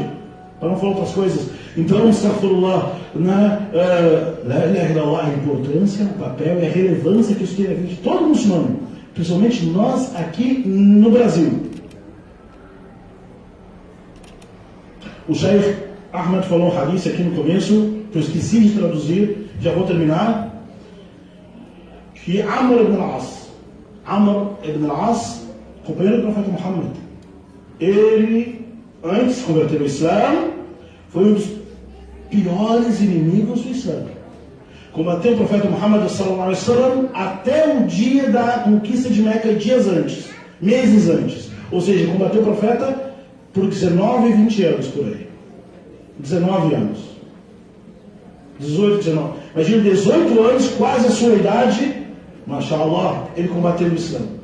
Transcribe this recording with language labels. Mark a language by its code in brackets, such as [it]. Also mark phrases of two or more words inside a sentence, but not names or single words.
[pt] Para não falar outras coisas. Então, astaghfirullah, a importância, o papel e a relevância que isso tem na vida de todo muçulmano, principalmente nós aqui no Brasil. O Sheikh Ahmed falou um hadith aqui no começo, que eu esqueci de traduzir, já vou terminar, que Amr ibn al-As, companheiro do profeta Muhammad, ele, antes de converter ao Islã, foi um dos piores inimigos do Islã. Combateu o profeta Muhammad [ar] صلى الله عليه وسلم [pt] até o dia da conquista de Meca, dias antes, meses antes. Ou seja, combateu o profeta por 19 e 20 anos por aí. 19 anos. 18, 19. Imagina, 18 anos, quase a sua idade, mashallah, ele combateu o Islã.